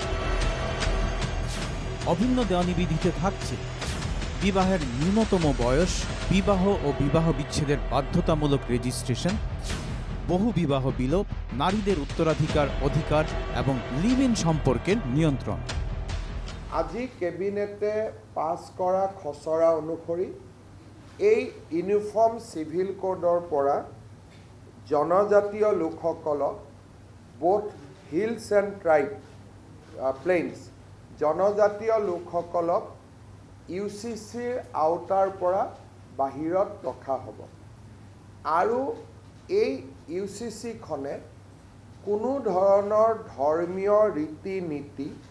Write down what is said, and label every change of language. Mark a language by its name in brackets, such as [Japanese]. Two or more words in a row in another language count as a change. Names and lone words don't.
[Bangla] অভিন্ন দেওয়ানি বিধিতে থাকছে বিবাহের ন্যূনতম বয়স, বিবাহ ও বিবাহ বিচ্ছেদের বাধ্যতামূলক রেজিস্ট্রেশন, বহু বিবাহ বিলোপ, নারীদের উত্তরাধিকার অধিকার এবং [English] live in [Bangla] সম্পর্কের নিয়ন্ত্রণ। [Assamese] আজি কেবিনেটে পাছ কৰা খচৰা অনুসৰি এই [English] uniform civil code [Assamese] পৰা জনজাতীয় লোকসকলক [English] both hills and tribe plains [Assamese] জনজাতীয় লোকসকলক ইউচিচিৰ আওতাৰ পৰা বাহিৰত ৰখা হ'ব আৰু এই ইউচিচিখনে কোনো ধৰণৰ ধৰ্মীয় ৰীতি নীতি,